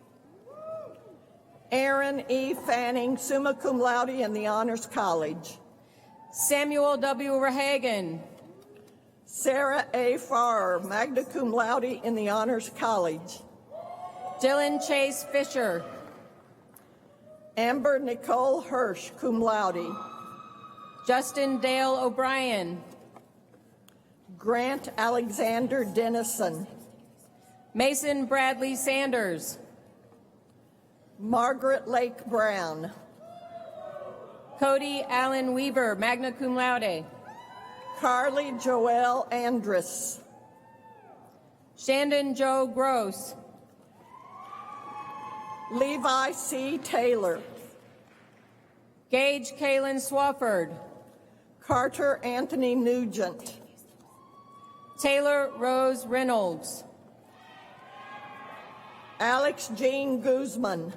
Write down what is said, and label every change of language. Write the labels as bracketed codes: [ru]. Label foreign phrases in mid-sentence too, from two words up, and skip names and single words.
[en] Aaron E. Fanning, [la] summa cum laude [en] in the Honors College. Samuel W. Rehagen. Sarah A. Farrer, [la] magna cum laude [en] in the Honors College. Dylan Chase Fisher. Amber Nicole Hirsch, [la] cum laude. [en] Justin Dale O'Brien. Grant Alexander Dennison. Mason Bradley Sanders. Margaret Lake Brown. Cody Allen Weaver, [la] magna cum laude. [en] Carly Joelle Andrus. Shandon Joe Gross. Levi C. Taylor. Gage Kalen Swafford. Carter Anthony Nugent. Taylor Rose Reynolds. Alex Jean Guzman.